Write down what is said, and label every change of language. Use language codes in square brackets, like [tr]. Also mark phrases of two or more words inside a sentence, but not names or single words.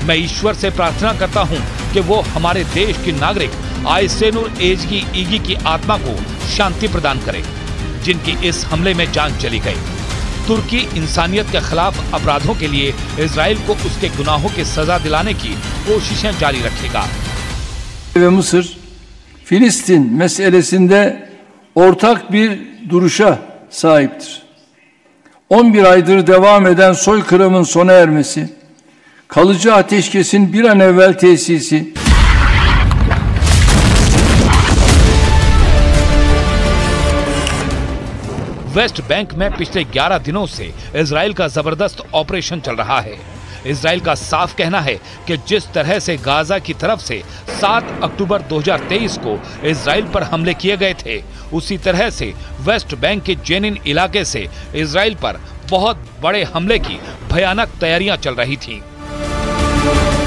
[hi] मैं ईश्वर से प्रार्थना करता हूं कि वो हमारे देश की नागरिक आयसेनुर एजगी ईगी की आत्मा को शांति प्रदान करे, जिनकी इस हमले में जान चली गई। तुर्की इंसानियत के खिलाफ अपराधों के लिए इजराइल को उसके गुनाहों की सजा दिलाने की कोशिशें जारी रखेगा। [tr] Mısır, Filistin meselesinde ortak bir duruşa sahiptir. 11 aydır devam eden soykırımın sona ermesi, kalıcı ateşkesin bir an evvel tesisi, [hi] वेस्ट बैंक में पिछले 11 दिनों से इजराइल का जबरदस्त ऑपरेशन चल रहा है। इजराइल का साफ कहना है कि जिस तरह से गाजा की तरफ से 7 अक्टूबर 2023 को इजराइल पर हमले किए गए थे, उसी तरह से वेस्ट बैंक के जेनिन इलाके से इजराइल पर बहुत बड़े हमले की भयानक तैयारियां चल रही थीं।